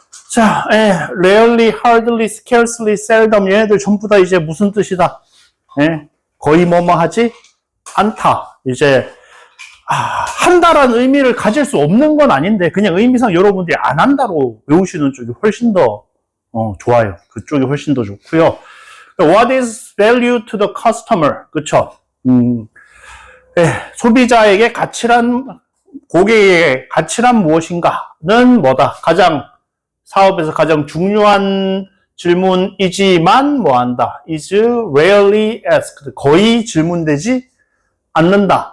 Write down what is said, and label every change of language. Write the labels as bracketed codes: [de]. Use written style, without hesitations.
[en] 자, rarely, hardly, scarcely, seldom. [ko] 얘네들 전부 다 이제 무슨 뜻이다? 거의 뭐뭐 하지? 않다. 이제, 한다라는 의미를 가질 수 없는 건 아닌데, 그냥 의미상 여러분들이 안 한다로 외우시는 쪽이 훨씬 더, 좋아요. 그쪽이 훨씬 더 좋고요. [en] What is value to the customer? [ko] 그쵸? 소비자에게 고객에게 가치란 무엇인가는 뭐다? 사업에서 가장 중요한 질문이지만 뭐한다? [en] is rarely asked. [ko] 거의 질문되지 않는다.